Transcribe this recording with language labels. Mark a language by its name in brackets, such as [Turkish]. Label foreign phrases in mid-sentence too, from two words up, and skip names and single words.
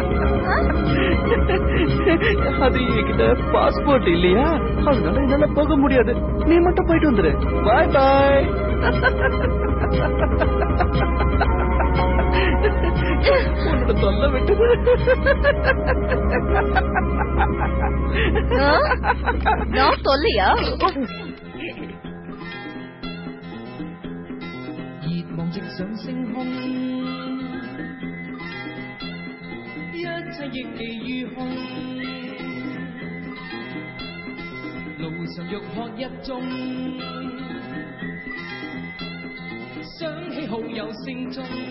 [Tamil] அது என்கிட்ட பாஸ்போர்ட் இல்லையா, அதனால என்னால போக முடியாது. நீ மட்டும் போயிட்டு வந்துரு. [English] bye bye. [Tamil] உன்னோட சொல்ல விட்டது. நான் சொல்லியா? [Cantonese] 直上星空，一切亦未如空。路上欲喝一盅，想起好友聲中。